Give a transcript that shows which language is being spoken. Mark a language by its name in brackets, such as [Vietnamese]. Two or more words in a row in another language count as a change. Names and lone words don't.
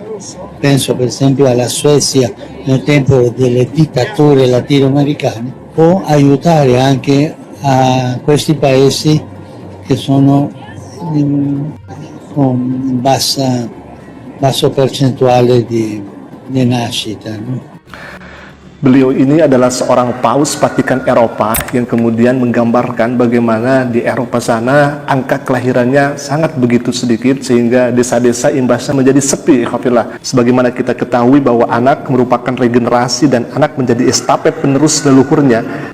[Italian] Penso per esempio alla Svezia nel tempo delle dittature latinoamericane, può aiutare anche a questi paesi che sono con basso percentuale di nascita, no? [Indonesian] Beliau ini adalah seorang paus Vatikan Eropa yang kemudian menggambarkan bagaimana di Eropa sana angka kelahirannya sangat begitu sedikit sehingga desa-desa imbasnya menjadi sepi. Sebagaimana kita ketahui bahwa anak merupakan regenerasi dan anak menjadi estafet penerus leluhurnya.